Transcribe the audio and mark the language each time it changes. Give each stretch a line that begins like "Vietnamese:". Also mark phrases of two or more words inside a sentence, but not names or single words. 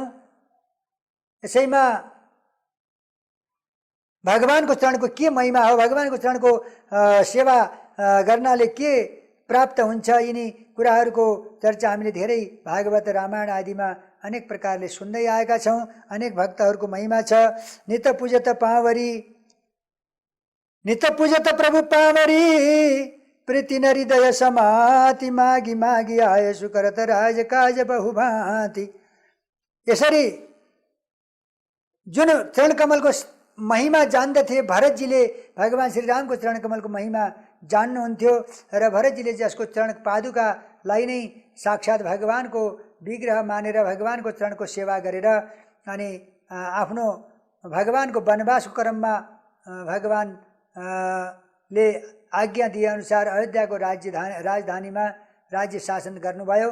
Nepali: यसैमा भगवानको चरणको के महिमा हो, भगवानको चरणको सेवा गर्नाले के प्राप्त हुन्छ, यिनी कुराहरूको चर्चा हामीले धेरै भागवत रामायण आदिमा अनेक प्रकारले सुन्दै आएका छौँ। अनेक भक्तहरूको महिमा छ।
Awadhi: नित पूजत पावरी, नित पूजत प्रभु पावरी, प्रीति न हृदय समाति, मागी मागी आय सुकरत राज काज बहुभांति।
Nepali: यसरी जुन चरण कमलको महिमा जान्दथे भरतजीले, भगवान श्रीरामको चरण कमलको महिमा जान्नुहुन्थ्यो र भरतजीले जसको चरण पादुकालाई नै साक्षात् भगवानको विग्रह मानेर भगवानको चरणको सेवा गरेर अनि आफ्नो भगवानको वनवासको क्रममा भगवानले आज्ञा दिएअनुसार अयोध्याको राजधानीमा राज्य शासन गर्नुभयो।